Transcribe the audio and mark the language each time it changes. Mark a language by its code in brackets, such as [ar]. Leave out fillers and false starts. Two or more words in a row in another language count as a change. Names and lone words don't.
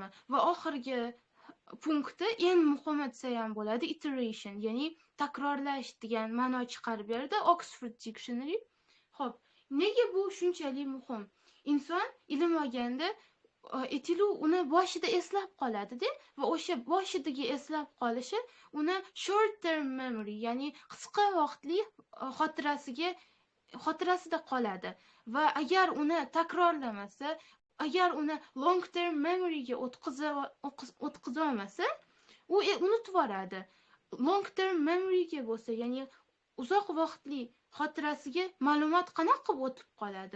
[uz] Va oxirgi punkti eng muhimi desa ham bo'ladi, iteration, ya'ni takrorlash degan ma'no chiqarib berdi Oxford Dictionary. Xo'p, nega bu shunchalik muhim? Inson ilm olganda uni boshida eslab qoladi-da, va o'sha boshidagi eslab qolishi uni [en] short term memory, [uz] ya'ni qisqa vaqtli xotirasida qoladi. Va agar uni takrorlamasa, agar uni [en] long term memoryga [uz] o'tqiza olmasa, u unutib yuboradi. [en] Long term memoryga [uz] bo'lsa, ya'ni uzoq vaqtli xotirasiga ma'lumot qanaqa qilib o'tib qoladi?